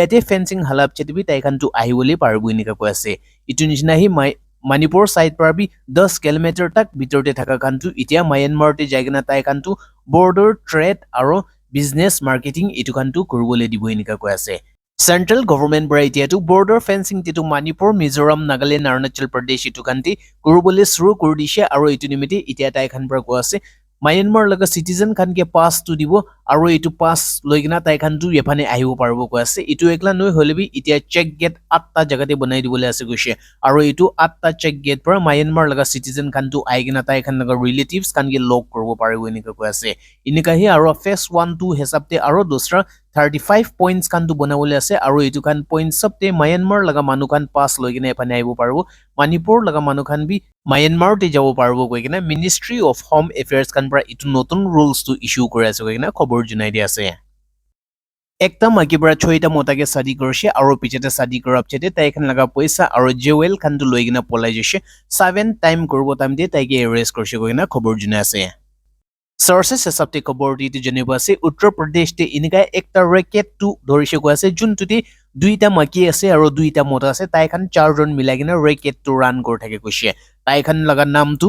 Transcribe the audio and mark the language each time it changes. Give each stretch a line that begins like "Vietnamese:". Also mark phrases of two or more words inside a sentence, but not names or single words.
Naga Pidgin: fencing halap chetebi tai khan tu ahibole parbo inika ko ase itu nishna hi Manipur side parbi 10 kilometer tak bitorte thaka khantu itia Myanmar te jaigena tai khantu
English: border trade
Naga Pidgin: aro
English: business marketing
Naga Pidgin: itu khantu kurubole dibo enika koi ase
English: Central government
Naga Pidgin: bra itia tu
English: border fencing
Naga Pidgin: titu Manipur Mizoram Nagaland Arunachal Pradesh itu khanti kurubole suru kurdisha aro itu nimite itia tai khan bra ko ase Myanmar laga citizen khan ke pass tu dibo aro itu pass loigina tai khan tu ephane ahibo parbo ko ase itu ekla noi holebi itia
English: check gate
Naga Pidgin: 8 ta jagate banai dibole ase goise aro itu 8 ta
English: check gate
Naga Pidgin: par Myanmar laga citizen khan tu aigina tai khan laga relatives khan ke log korbo paribo enika ko ase inika hi aro phase 1 2 hesapte aro dosra 35 points khan tu banawole ase aro itu khan points sabte Myanmar laga manu khan pass loigina ephane aibo parbo Manipur laga manu khan bi Myanmar te jabo parbo koigina Ministry of Home Affairs khan pra itu notun rules to issue kore ase koigina khobor junai di ase ekta maki bra choita mota ke sadi korse aro pichete sadi korap chete tai khan laga paisa aro jewel khan tu loigina polai jese 7 time korbo time de tai ke arrest korse koigina khobor junai ase Sources hesapte khobor di tu janiba ase Uttar Pradesh te inika ekta racket tu dhorise ko ase jun tuti duita maki ase aro duita mota ase tai khan charjon milagina racket tu run kor thake koise tai khan laga nam tu